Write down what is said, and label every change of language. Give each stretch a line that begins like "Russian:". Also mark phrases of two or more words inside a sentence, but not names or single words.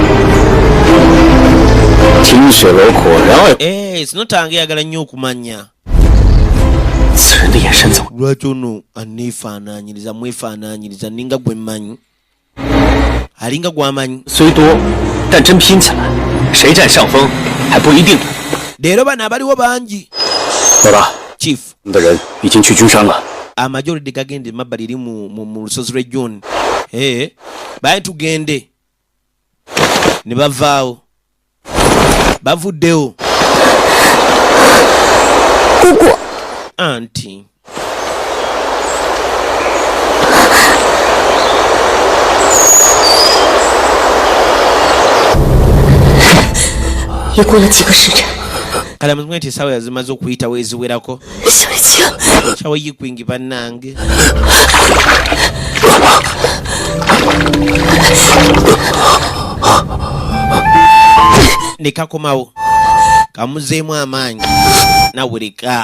Ganda: sinotange yagala nnyo okumanya lwaki ono aneefaanaanyiriza mwefaanaanyiriza ninga gwe mmanyi alinga gwamanyi
Chinese: 虽多，但真拼起来，谁占上风， 还不一定。
Ganda: Leero bano abaliwo bangi.
Chinese: 老大
Ganda: Chief
Chinese: 我们的人已经去君山了。
Ganda: amajolide gagende mabbali eri mu lusozi lwe John. Baye tugende. Ne bavaawo. Bavuddewo. Gugu. Auntie.
Chinese: 也过了几个时辰。
Ganda: Kala muzimwe nti essaawa yazimaze okuyitawo eziwerako.
Chinese: 小月清，
Ganda: Kyawo yikwingi bannange. Ne kakomawo. Kamuzeemu amaanyi. Naawe leka.